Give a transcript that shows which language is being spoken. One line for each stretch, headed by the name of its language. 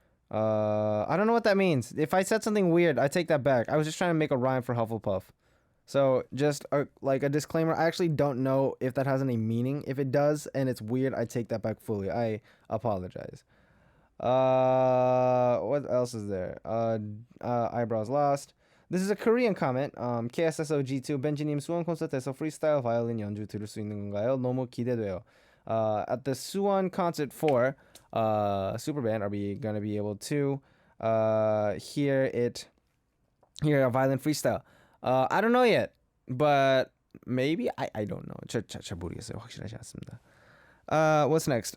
English: I don't know what that means. If I said something weird, I take that back. I was just trying to make a rhyme for Hufflepuff. So just like a disclaimer, I actually don't know if that has any meaning. If it does and it's weird, I take that back fully. I apologize. What else is there? Eyebrows lost. This is a Korean comment.
Korean: KSSOG2 벤지님 수원 콘서트에서 freestyle violin 연주 들을 수 있는 건가요? 너무 기대돼요.
English: At the Suwon concert for Superband, are we gonna be able to hear a violin freestyle? I don't know yet, but maybe. I don't know.
Korean: 잘 모르겠어요. 확실하지 않습니다.
English: What's next?